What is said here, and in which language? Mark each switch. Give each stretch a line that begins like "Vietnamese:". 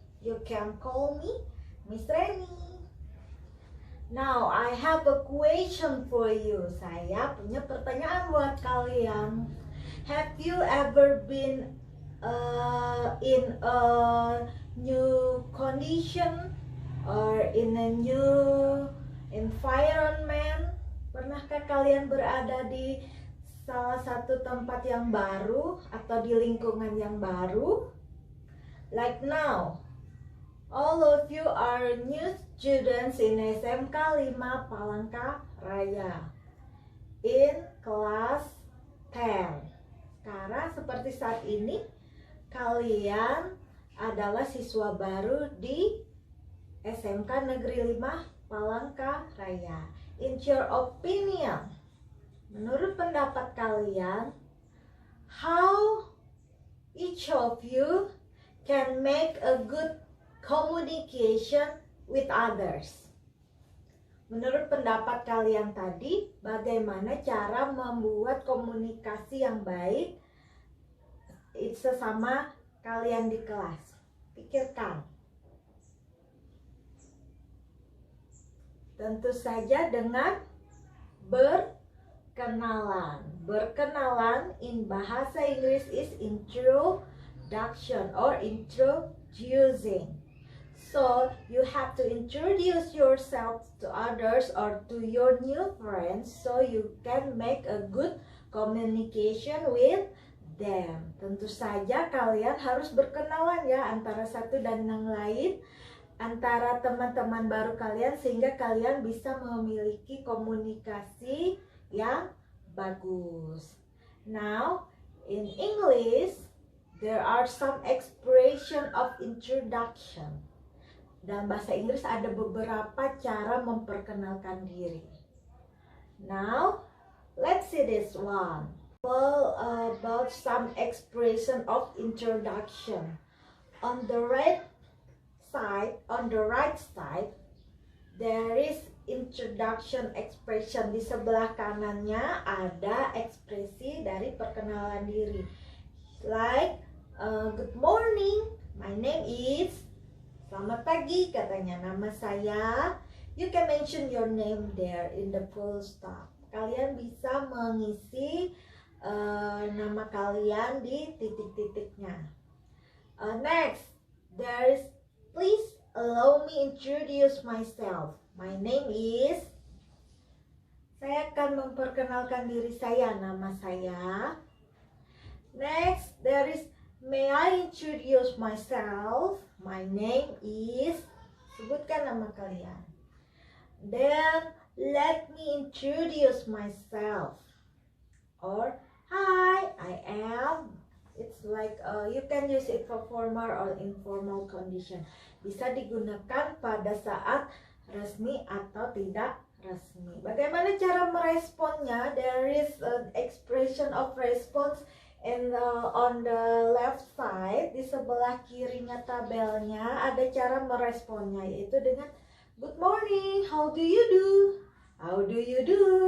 English: You can call me Miss Reni. Now I have a question for you.
Indonesian: Saya punya pertanyaan buat kalian.
English: Have you ever been in a new condition or in a new environment?
Indonesian: Pernahkah kalian berada di salah satu tempat yang baru atau di lingkungan yang baru?
English: Like now, all of you are new students in SMK 5 Palangkaraya in class 10.
Indonesian: Sekarang seperti saat ini kalian adalah siswa baru di SMK Negeri 5 Palangkaraya.
English: In your opinion,
Indonesian: menurut pendapat kalian,
English: how each of you can make a good communication with others?
Indonesian: Menurut pendapat kalian tadi, bagaimana cara membuat komunikasi yang baik sesama kalian di kelas? Pikirkan. Tentu saja dengan berkenalan.
English: Berkenalan in bahasa Inggris is introduction or introducing. So you have to introduce yourself to others or to your new friends so you can make a good communication with them.
Indonesian: Tentu saja kalian harus berkenalan ya antara satu dan yang lain, antara teman-teman baru kalian, sehingga kalian bisa memiliki komunikasi yang bagus.
English: Now in English there are some expression of introduction.
Indonesian: Dalam bahasa Inggris ada beberapa cara memperkenalkan diri.
English: Now, let's see this one. Well, about some expression of introduction. On the right side, there is introduction expression.
Indonesian: Di sebelah kanannya ada ekspresi dari perkenalan diri.
English: Like, good morning, my name is.
Indonesian: Selamat pagi, katanya, nama saya.
English: You can mention your name there in the full stop.
Indonesian: Kalian bisa mengisi nama kalian di titik-titiknya.
English: Next, there is, please allow me introduce myself. My name is.
Indonesian: Saya akan memperkenalkan diri saya, nama saya.
English: Next, there is, may I introduce myself? My name is.
Indonesian: Sebutkan nama kalian.
English: Then let me introduce myself. Or hi, I am. It's like you can use it for formal or informal condition.
Indonesian: Bisa digunakan pada saat resmi atau tidak resmi. Bagaimana cara meresponnya?
English: There is an expression of response and on the left side,
Indonesian: di sebelah kirinya tabelnya ada cara meresponnya, yaitu dengan
English: good morning, how do you do? How do you do?